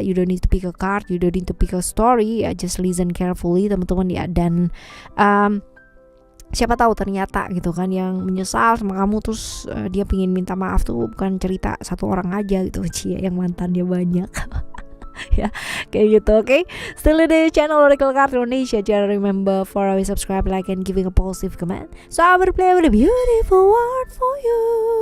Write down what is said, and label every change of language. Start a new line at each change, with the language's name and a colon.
English: You don't need to pick a card, you don't need to pick a story ya, just listen carefully
Indonesian: teman-teman ya. Dan siapa tahu ternyata gitu kan yang menyesal sama kamu, terus dia pingin minta maaf tuh bukan cerita satu orang aja gitu, cie, yang mantannya banyak. Ya kayak gitu. Oke,
English: still
Indonesian: di channel Oracle Card Indonesia. Jangan
English: remember for always subscribe, like, and giving a positive comment, so I will play with a beautiful word for you.